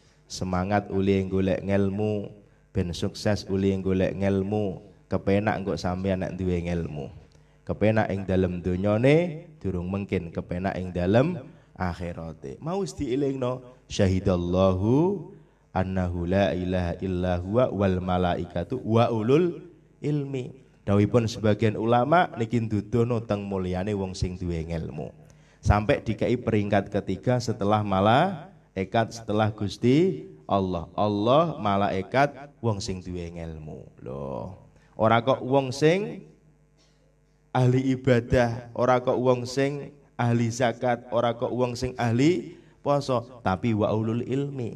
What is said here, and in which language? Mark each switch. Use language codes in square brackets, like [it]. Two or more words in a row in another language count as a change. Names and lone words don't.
[jv] Semangat uli golek ngelmu, ben sukses uli golek ngelmu, kepenak engko sampeyan nek duwe ngelmu. Kepenak ing dalem donyane durung mungkin kepenak ing dalem akhirate. Mau wis dielingno [ar] شهد الله أنه لا إله إلا هو والملائكة وأولو العلم. [jv] Dawuhipun sebagian ulama niki ndudono teng mulyane wong sing duwe ngelmu. [id] Sampai dikai peringkat ketiga setelah malaikat, setelah Gusti Allah. [jv] Allah, malaikat, wong sing duwe ngelmu. Loh, ora kok wong sing ahli ibadah, ora kok wong sing ahli zakat, ora kok wong sing ahli poso, tapi [ar] وأولو العلم.